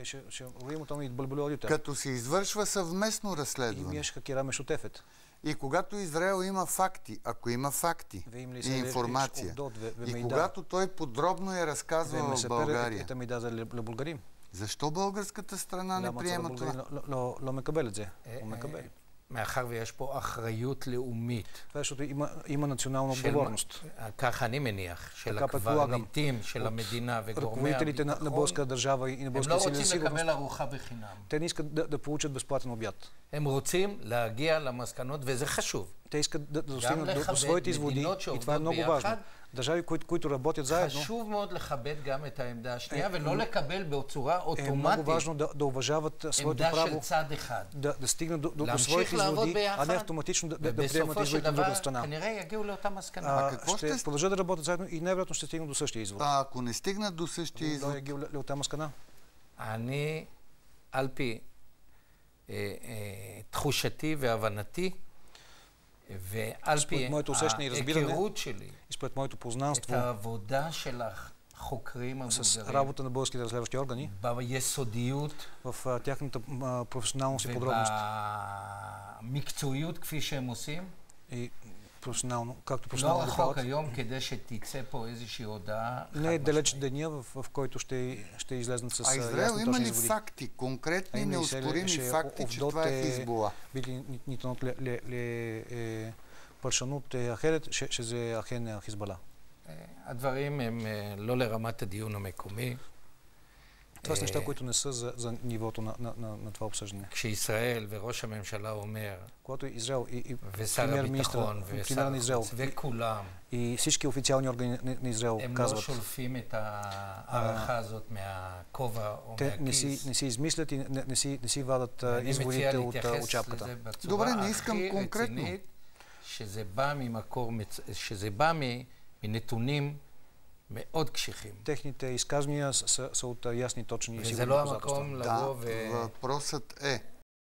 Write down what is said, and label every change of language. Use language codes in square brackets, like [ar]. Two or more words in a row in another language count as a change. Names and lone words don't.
[bg] Като се извършва съвместно разследване. И когато Израел има факти, ако има факти и информация, и когато той подробно я разказва в България, защо българската страна не приема това? [he] מאחר ויש פה אחריות לאומית. [bg] защото има национална отговорност. [he] ככה אני מניח, של הקברניטים של המדינה וגורמי [bg] ръководителите на българска държава и на българските сили за сигурност. [he] הם לא רוצים לקבל ארוחה בחינם. [bg] те не искат да получат безплатен обяд. [he] הם רוצים להגיע למסקנות, וזה חשוב. [bg] те искат да достигнат до своите изводи и това е много важно. държави, които работят заедно. [he] חשוב מאוד לכבד גם את העמדה השנייה ולא לקבל בצורה אוטומטית. [bg] много важно да уважават своето право да стигнат до своите изводи, а не автоматично да приемат изводите от друга страна. Ще продължат да работят заедно и най-вероятно ще стигнат до същия извод. А ако не стигнат до същия извод? [he] אני, על פי תחושתי והבנתי, ועל פי ההיכרות שלי, את העבודה של החוקרים המבוגרים, [bg] работа на българските разследващи органи, [he] ביסודיות, [bg] в тяхната професионалност и подробност, [he] במקצועיות כפי שהם עושים, [bg] и професионално, както професионално [he] לא רחוק היום כדי שתצא פה איזושהי הודעה. [bg] Не е далеч деня, в който ще излезнат с ясни точни изводи. А Израел има ли факти, конкретни неоспорими факти, че това е Хизбола? [he] Били ניתנות לפרשנות אחרת שזה אכן חיזבאללה. הדברים הם לא לרמת הדיון המקומי. [bg] Това са неща, които не са за нивото на това обсъждане. [he] כשישראל וראש הממשלה אומר, [bg] когато Израел и премиер-министър на Израел [he] וכולם, [bg] и всички официални органи на Израел казват, [he] הם לא שולפים את הערכה הזאת מהכובע או מהכיס. [bg] не си измислят и не си вадат изводите от очапката. Добре, не искам конкретно. [he] שזה בא ממקור, שזה בא מנתונים מאוד קשיחים. [bg] Техните изказвания са от ясни, точни и [he] וזה [bg] сигурни [he] לא [bg] доказателства. [he] המקום לבוא [bg] Въпросът е,